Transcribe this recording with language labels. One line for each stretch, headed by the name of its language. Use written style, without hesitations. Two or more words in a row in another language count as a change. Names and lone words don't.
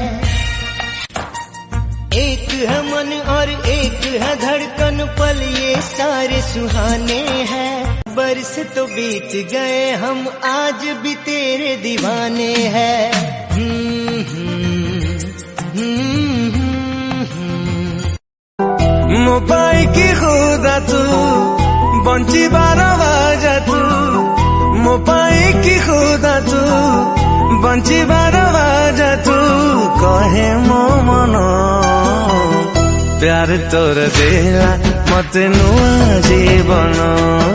Hindi: एक है मन और एक है धड़कन पल ये सारे सुहाने हैं बरस तो बीत गए हम आज भी तेरे दीवाने हैं
Odia: ମୋ ପାଇଁ କି ଖୁଦା ତୁ ବଞ୍ଚିବାର ବାଜା ତୁ ମୋ ପାଇଁ କି ଖୁଦା ତୁ ବଞ୍ଚିବାର ବାଜା ତୁ କହେ ମୋ ମନ ପ୍ୟାର ତୋର ଦେଲା ମତେ ନୂଆ ଜୀବନ